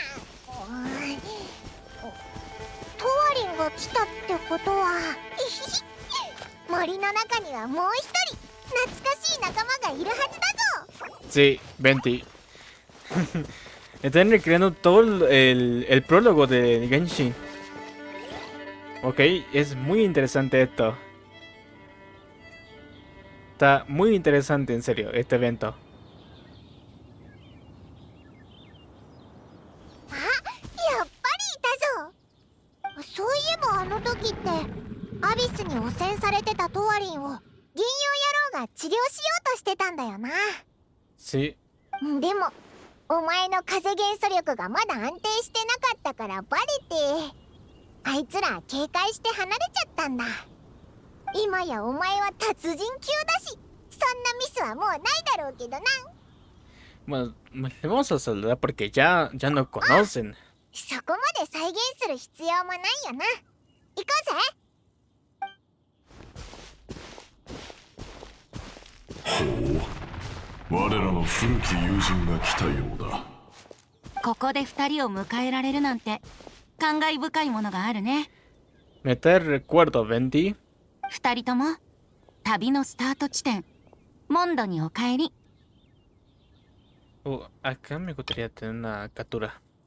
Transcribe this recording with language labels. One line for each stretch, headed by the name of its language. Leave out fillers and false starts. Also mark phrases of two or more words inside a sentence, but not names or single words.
Japanese: トワリンが来たってことは森の中にはもう一人懐かしい仲間がいるはずだぞ。
Spanish: Sí, Venti. Están recreando todo el prólogo de Genshin. Ok, es muy interesante esto. Está muy interesante, en serio, este evento.
Japanese: あ、やっぱりいたぞ。そういえばあの時ってアビスに汚染されてたトワリンを銀融野郎が治療しようとしてたんだよな。
Spanish: Sí.
Japanese: でもお前の風元素力がまだ安定してなかったからバレて、あいつら警戒して離れちゃったんだ。今やお前は達人級だし、そんなミスはもうないだろうけどな。
Spanish: Bueno, le vamos a saludar porque ya nos conocen.
Japanese: そこまで再現する必要もないよな。行こうぜ。我らの古き友人が来たようだ。ここで2人を迎えられるなんて感慨深いものがあるね。
Spanish: Me trae recuerdo, Venti.
Japanese: 2 人とも旅のスタート地点モンドにお帰り。
Spanish: Acá me gustaría tener una captura.